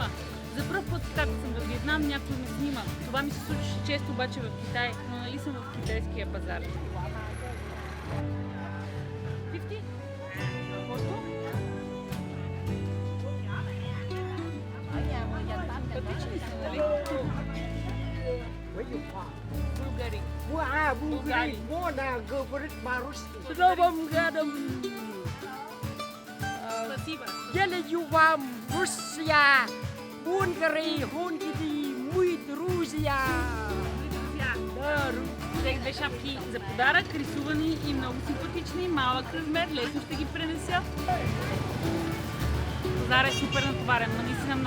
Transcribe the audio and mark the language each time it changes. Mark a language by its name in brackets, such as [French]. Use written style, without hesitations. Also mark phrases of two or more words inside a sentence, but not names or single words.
[Bulgarian] За пръв път, както съм във Виетнам, някой ме снима. Това ми се случваше често обаче в Китай, но нали съм в китайския пазар. 50? Колко? Пътични са, нали? Българи. [Russian] Bulgari, Mona, говорит по-русски. Здравам, гадам! Спасибо. Желаю вам Русия, България, Хунгри, мои друзья! [Bulgarian] Да, Взех две шапки за подарък, рисувани и много симпатични, малък размер, лесно ще ги пренеся. Пазарът е супер натоварен, но наистина много.